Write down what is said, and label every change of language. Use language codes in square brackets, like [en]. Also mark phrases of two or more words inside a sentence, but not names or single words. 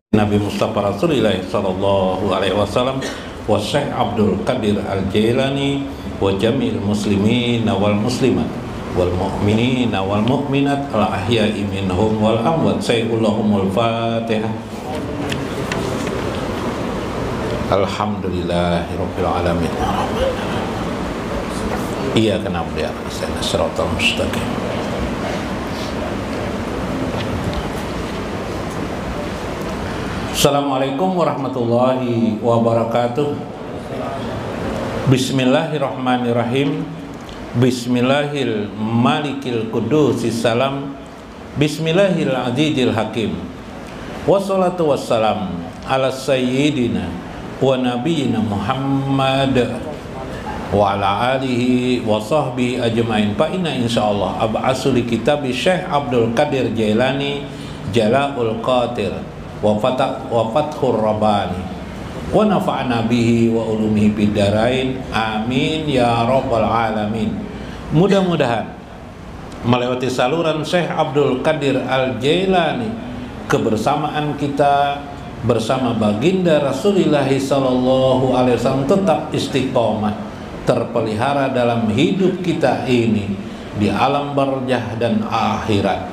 [ar] نبي مصطفى رسول الله صلى الله عليه وسلم وشيخ عبد القادر الجيلاني وجميع المسلمين والمسلمات والمؤمنين والمؤمنات الأحياء منهم والأموات. سيد الفاتحة. الحمد لله رب العالمين. إياك نعبد وإياك نستعين. الصراط المستقيم. السلام عليكم ورحمة الله وبركاته. بسم الله الرحمن الرحيم. بسم الله الملك القدوس السلام. بسم الله العزيز الحكيم. والصلاة والسلام على سيدنا ونبينا محمد وعلى آله وصحبه أجمعين. فإن إن شاء الله أبعث لكتاب شيخ عبد القادر جيلاني جلاء الخاطر والفتح الرباني ونفعنا به وبعلومه بالدارين. آمين يا رب العالمين. [id] Mudah-mudahan melewati saluran Syekh Abdul Qadir Al-Jailani kebersamaan kita bersama baginda Rasulullah [ar] صلى الله عليه وسلم [id] tetap istiqomah, terpelihara dalam hidup kita ini di alam barzah dan akhirat.